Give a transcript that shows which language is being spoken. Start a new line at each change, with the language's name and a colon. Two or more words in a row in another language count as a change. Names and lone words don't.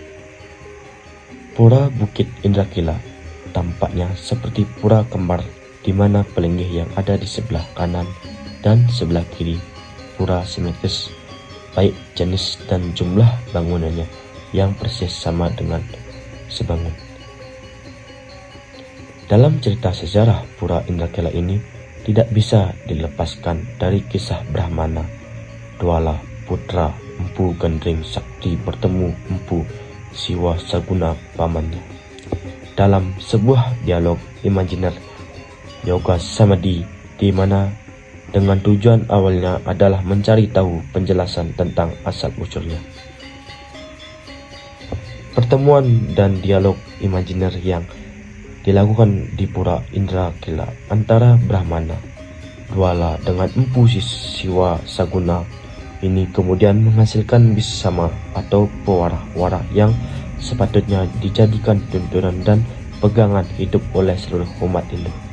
Indonesian: Pura Bukit Indragila tampaknya seperti pura kembar di mana pelingih yang ada di sebelah kanan dan sebelah kiri pura simetris, baik jenis dan jumlah bangunannya yang persis sama dengan sebangun. Dalam cerita sejarah Pura Indragila ini tidak bisa dilepaskan dari kisah Brahmana Dwala putra Empu Gendring Sakti bertemu Empu Siwa Saguna pamannya dalam sebuah dialog imajiner Yoga Samadhi, di mana dengan tujuan awalnya adalah mencari tahu penjelasan tentang asal-usulnya. Pertemuan dan dialog imajiner yang dilakukan di Pura Indragila antara Brahmana Dwala dengan Empu Siwa Saguna ini kemudian menghasilkan bisama atau pewara-wara yang sepatutnya dijadikan tuntunan dan pegangan hidup oleh seluruh umat Hindu.